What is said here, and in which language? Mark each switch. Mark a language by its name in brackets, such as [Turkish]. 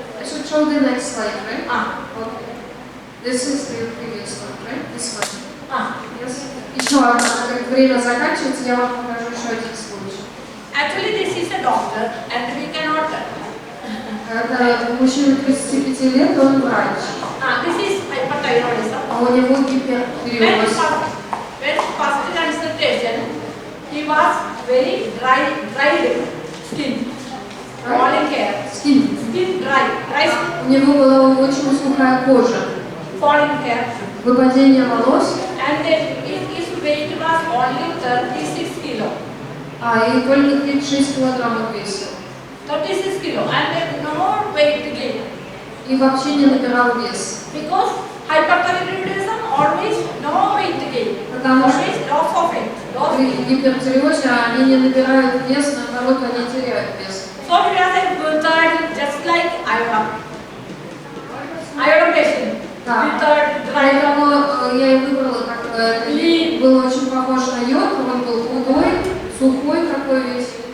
[English] I should show the next slide, right? Okay. This is the previous one, right? This one. Yes. [Russian] Еще одна, как время заканчивается, я вам покажу еще один случай. [English] Actually, this is a doctor, and we cannot. [Russian] Это мужчина 35 лет, он врач. [English] This is hyperthyroidism. [Russian] А у него гипертиреоз. [English] When first consultation, he was very dried skin, falling hair, skin dry skin. [Russian] У него была очень сухая кожа. [English] Falling hair. [Russian] Выпадение волос. [English] And his weight was only 36 kilo. [Russian] И только 36 килограммов весил. [English] 36 kilo, and no weight gain. [Russian] И вообще не набирал вес. [English] Because hyperthyroidism always no weight gain. [Russian] Потому что [English] Always loss of weight. [Russian] при гипертиреозе они не набирают вес, наоборот, они теряют вес. [English] So it was a method just like iodine patient. [Russian] Поэтому я и выбрала, как был очень похож на йод, он был худой, сухой такой весь.